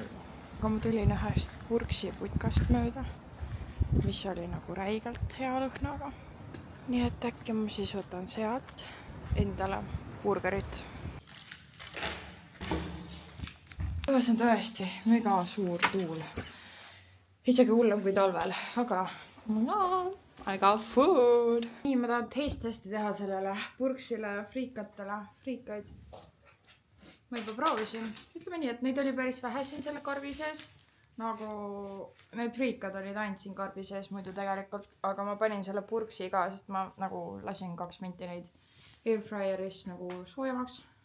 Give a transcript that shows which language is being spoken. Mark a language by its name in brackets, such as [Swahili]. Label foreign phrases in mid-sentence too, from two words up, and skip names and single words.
[Estonian] Aga ma tulin ühest purksiputkast mööda, mis oli nagu räigelt hea lõhnaga. Nii et äkki ma siis võtan sealt endale burgerit. Õues on tõesti mega suur tuul. Isegi hullem kui talvel, aga [English] I got food. [Estonian] Nii, ma tahan taste-testi teha sellele purksile friikaid. Ma juba proovisin. Ütleme nii, et neid oli päris vähe siin selle karbi sees. Nagu need friikad olid ainult siin karbi sees muidu tegelikult. Aga ma panin selle purksi ka, sest ma nagu lasin 2 minti neid airfryeris nagu soojamaks.